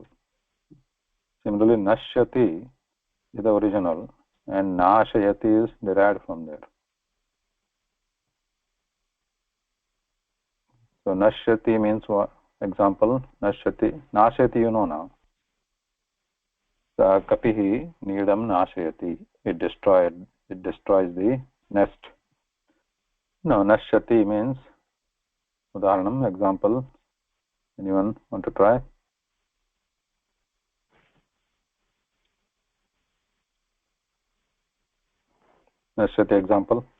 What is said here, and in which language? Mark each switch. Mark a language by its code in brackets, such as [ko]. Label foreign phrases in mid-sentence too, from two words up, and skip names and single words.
[en] Similarly, nashyati is the original and nashayati is derived from there. So nashyati means what? Example, nashyati. Nashayati you know now. [sa] Kapihi needam nashayati. [en] It destroys the nest. No, nashyati means, udaharanam, example. Anyone want to try? Nashyati example.